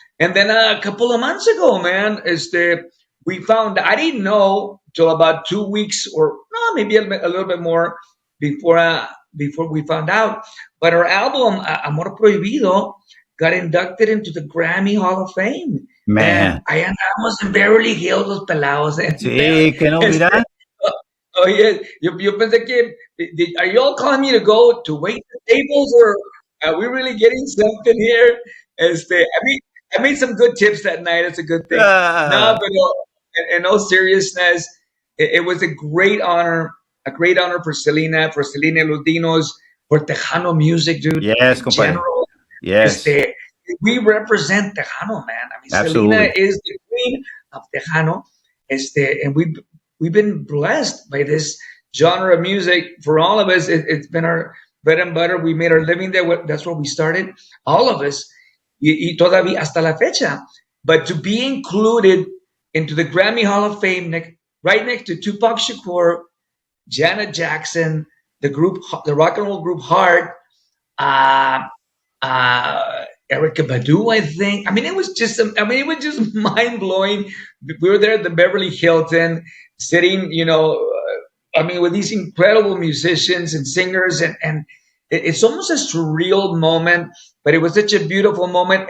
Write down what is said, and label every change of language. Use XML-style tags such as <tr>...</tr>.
<en>And then a couple of months ago, man, we found, I didn't know till about 2 weeks or no, maybe a little bit more before we found out. But our album, Amor Prohibido, got inducted into the Grammy Hall of Fame. Man.</en> <es>And ahí andamos en Beverly Hills, los pelados. Sí, que no, mira.</es> <en>Oh, yeah.</en> <es>Yo pensé que,</es> <en>are you all calling me to go to wait the tables, or are we really getting something here? I made some good tips that night. It's a good thing. No, but in all seriousness, it was a great honor for Selena Ludinos, for Tejano music, dude. Yes, compadre. General, yes. We represent Tejano, man. Absolutely. Selena is the queen of Tejano. And we've been blessed by this genre of music. For all of us, it's been our bread and butter. We made our living there. That's where we started. All of us.</en> <es>Y todavía hasta la fecha.</es> <en>But to be included into the Grammy Hall of Fame, right next to Tupac Shakur, Janet Jackson, the rock and roll group Heart, Erykah Badu, I think. It was just mind blowing. We were there at the Beverly Hilton, sitting, with these incredible musicians and singers, and it's almost a surreal moment, but it was such a beautiful moment.</en>